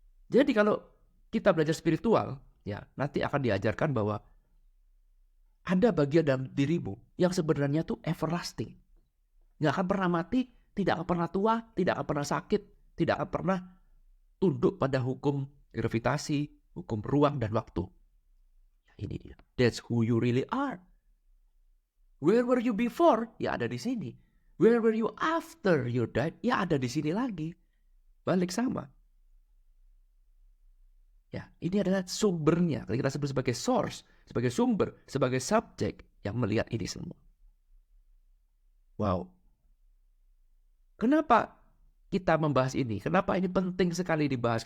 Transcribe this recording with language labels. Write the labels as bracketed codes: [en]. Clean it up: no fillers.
[id] Jadi kalau kita belajar spiritual, ya nanti akan diajarkan bahwa ada bagian dalam dirimu yang sebenarnya tuh everlasting. Gak akan pernah mati, tidak akan pernah tua, tidak akan pernah sakit, tidak akan pernah tunduk pada hukum gravitasi, hukum ruang dan waktu. Ini dia. [en] That's who you really are. Where were you before? [id] Ya ada di sini. [en] Where were you after you died? [id] Ya ada di sini lagi. Balik sama. Ya, ini adalah sumbernya. Kita sebut sebagai source, sebagai sumber, sebagai subjek yang melihat ini semua. Wow. Kenapa kita membahas ini? Kenapa ini penting sekali dibahas?